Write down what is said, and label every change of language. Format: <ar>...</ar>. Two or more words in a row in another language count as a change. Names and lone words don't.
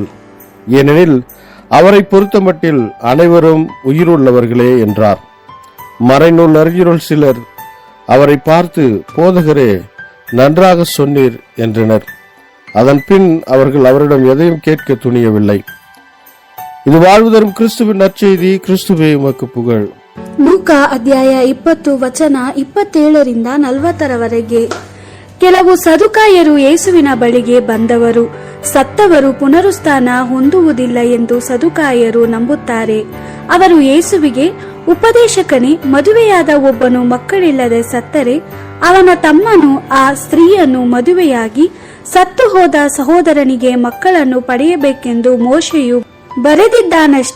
<ta>ஏனெனில் அவரை பொறுத்தமட்டில் அனைவரும் உயிருள்ளவர்களே என்றார். மறைநூல் அறிஞர்கள் சிலர் அவரை பார்த்து, போதகரே, நன்றாக சொன்னீர் என்றனர். அதன் பின் அவர்கள் அவரிடம் எதையும் கேட்க துணியவில்லை. ಇದು வாழ்வுதரும் கிறிஸ்துவின் நற்செய்தி. கிறிஸ்துவே உமக்கு புகழ்.</ta> <kn>ಲೂಕಾ ಅಧ್ಯಾಯ 20 ವಚನ 27-40. ಕೆಲವು ಸದುಕಾಯರು ಯೇಸುವಿನ ಬಳಿಗೆ ಬಂದವರು. ಸತ್ತವರು ಪುನರುತ್ಥಾನ ಹೊಂದುವುದಿಲ್ಲ ಎಂದು ಸದುಕಾಯರು ನಂಬುತ್ತಾರೆ. ಅವರು ಯೇಸುವಿಗೆ, ಉಪದೇಶಕನೇ, ಮದುವೆಯಾದ ಒಬ್ಬನು ಮಕ್ಕಳಿಲ್ಲದೆ ಸತ್ತರೆ ಅವನ ತಮ್ಮನು ಆ ಸ್ತ್ರೀಯನ್ನು ಮದುವೆಯಾಗಿ ಸತ್ತು ಹೋದ ಸಹೋದರನಿಗೆ ಮಕ್ಕಳನ್ನು ಪಡೆಯಬೇಕೆಂದು ಮೋಶೆಯು ಬರೆದಿದ್ದಾನಷ್ಟೇ.</kn>